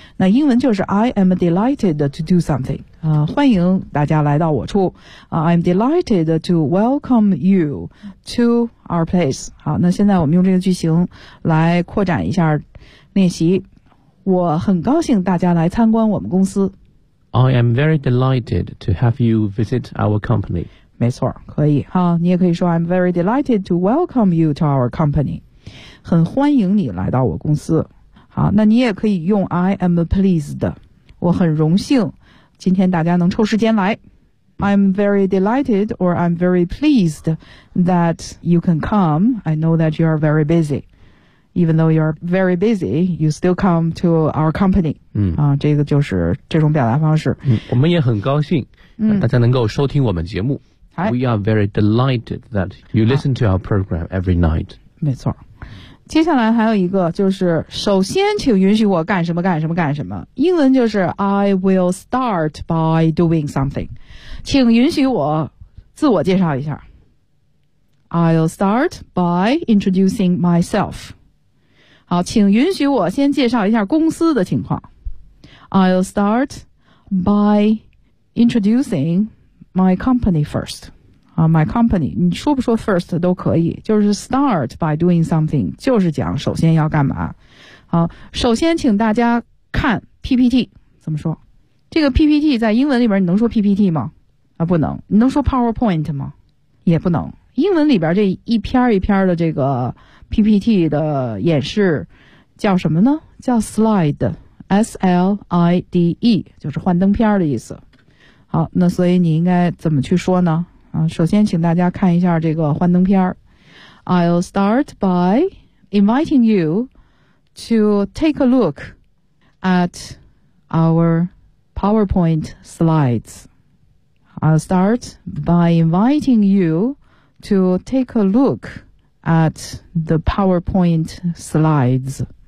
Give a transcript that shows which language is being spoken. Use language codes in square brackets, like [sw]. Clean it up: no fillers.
[zh] 那英文就是 [en] I am delighted to do something [zh] 啊，欢迎大家来到我处啊。 [en] I'm delighted to welcome you to our place。 [zh] 好，那现在我们用这个句型来扩展一下练习。我很高兴大家来参观我们公司。 [en] I am very delighted to have you visit our company。 [zh] 没错，可以哈，你也可以说 [en] I'm very delighted to welcome you to our company， [zh] 很欢迎你来到我公司。好，那你也可以用 [en] I am pleased， [zh] 我很荣幸今天大家能抽时间来。 [en] I'm very delighted or I'm very pleased that you can come. I know that you are very busy. Even though you are very busy, you still come to our company. 嗯， [zh] 啊，这个就是这种表达方式。我们也很高兴大家能够收听我们节目。 [en] We are very delighted that you listen to our program every night. [zh] 没错。接下来还有一个就是首先请允许我干什么干什么干什么。 [en] 英文就是 I will start by doing something. [zh] 请允许我自我介绍一下。 [en] I'll start by introducing myself. [zh] 好，请允许我先介绍一下公司的情况。 [en] I'll start by introducing my company first. [zh] My company, 你说不说 first 都可以，就是 [en] start by doing something, [zh] 就是讲首先要干嘛。好，首先请大家看 PPT, 怎么说？这个 PPT 在英文里边你能说 PPT 吗？啊，不能。你能说 PowerPoint 吗？也不能。英文里边这一篇一篇的这个 PPT 的演示叫什么呢？叫 slide, S-L-I-D-E, 就是幻灯片的意思。好，那所以你应该怎么去说呢？啊，首先请大家看一下这个幻灯片。 [en] I'll start by inviting you to take a look at our PowerPoint slides. I'll start by inviting you to take a look at the PowerPoint slides.